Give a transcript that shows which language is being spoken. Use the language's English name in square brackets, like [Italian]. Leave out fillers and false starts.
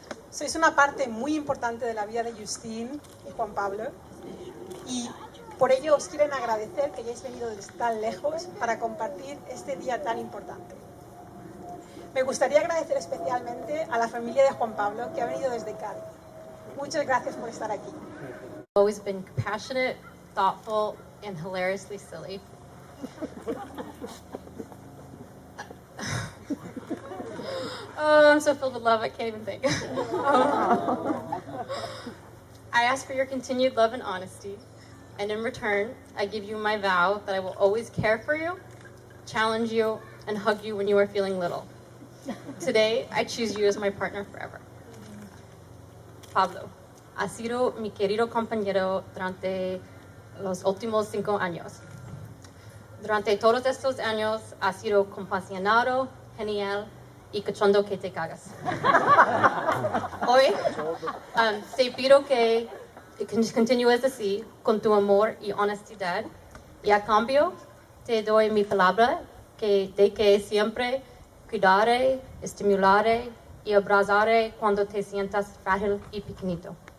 [Spanish] Sois una parte muy importante de la vida de Justine y Juan Pablo y por ello os quieren agradecer que hayáis venido desde tan lejos para compartir este día tan importante. Me gustaría agradecer especialmente a la familia de Juan Pablo que ha venido desde Cádiz. Muchas gracias por estar aquí. [English] Always been compassionate, thoughtful, and hilariously silly. Oh, I'm so filled with love, I can't even think. I ask for your continued love and honesty, and in return, I give you my vow that I will always care for you, challenge you, and hug you when you are feeling little. Today, I choose you as my partner forever. [Spanish] Pablo, has sido mi querido compañero durante los últimos 5 años. Durante todos estos años has sido compasionado, genial y cachondo que te cagas. Hoy te pido que continúes así con tu amor y honestidad y a cambio te doy mi palabra de que siempre cuidaré, estimularé y abrazaré cuando te sientas frágil y pequeñito.